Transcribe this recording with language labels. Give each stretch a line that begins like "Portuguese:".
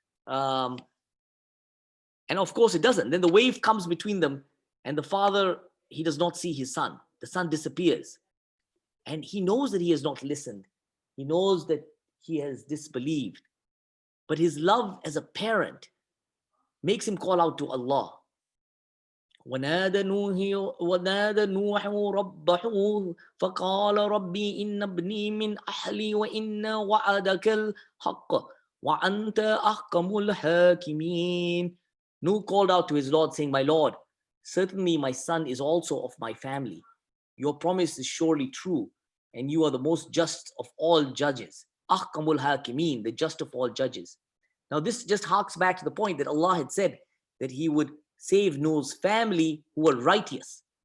English: And of course it doesn't. Then the wave comes between them and the father, he does not see his son. The son disappears. And he knows that he has not listened. He knows that he has disbelieved. But his love as a parent makes him call out to Allah.
Arabic: ونادى نوح ربه فقال ربي إن ابني من أهلي وإن وعدك الحق وأنت أحكم الحاكمين.
English: Nuh called out to his Lord, saying, my Lord, certainly my son is also of my family. Your promise is surely true, and you are the most just of all judges. Ahkamul hakimin, the just of all judges. Now this just harks back to the point that Allah had said that he would save Noah's family who were righteous.